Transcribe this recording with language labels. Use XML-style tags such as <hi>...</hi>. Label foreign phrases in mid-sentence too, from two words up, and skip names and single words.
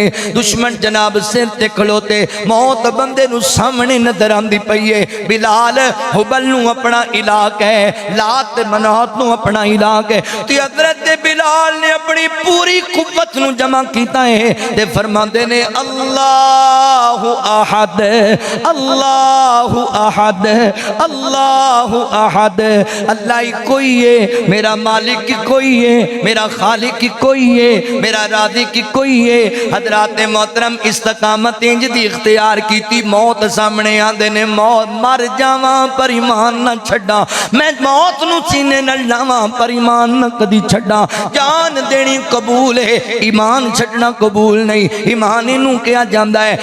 <pa>دشمن جناب سر تے کھڑوتے، موت بندے نوں سامنے نظر آندی پئی ہے. بلال ہبل نوں اپنا الٰہ کہ ہے، لات منات نوں اپنا الٰہ کہ ہے. تے حضرت بلال نے اپنی پوری قوت نوں جمع کیتا ہے تے فرماندے نے</pa> <ar>الله أحد الله أحد الله أحد,</ar> <pa>اللہ ہی کوئی ہے، میرا مالک کی کوئی ہے، میرا خالق کی کوئی ہے، میرا رازی کی کوئی ہے. حضرات محترم استقامت اینج دی اختیار کیتی، موت سامنے آندے نے، موت مر جاواں پر ایمان نہ چھڈاں، میں موت نوں سینے نال لاواں پر ایمان نہ کدی چھڈاں. جان دینی قبول ہے، ایمان چھڈنا قبول نہیں، ایمان اینوں کہا جاتا ہے.</pa>